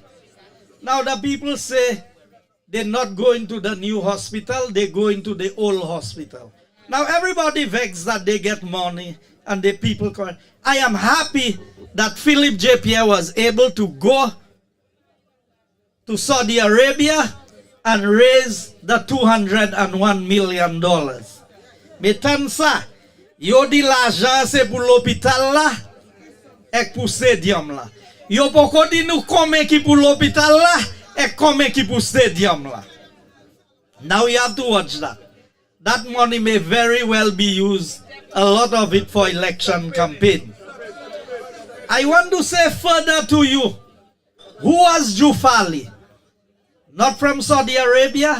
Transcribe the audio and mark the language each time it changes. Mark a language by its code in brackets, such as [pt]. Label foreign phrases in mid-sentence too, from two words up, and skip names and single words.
[en] Now, the people say they're not going to the new hospital, they're going to the old hospital. Now, everybody vexed that they get money and the people come. I am happy that Philip J. Pierre was able to go to Saudi Arabia and raise the $201 million. [acf] Mais tant ça, yo di l'argent c'est pour l'hôpital là et pour stadium là. Yo poko di nou combien qui pour l'hôpital là et combien qui pour stadium là. [en] Now you have to watch that. That money may very well be used, a lot of it for election campaign. I want to say further to you, who was Jufali? Not from Saudi Arabia?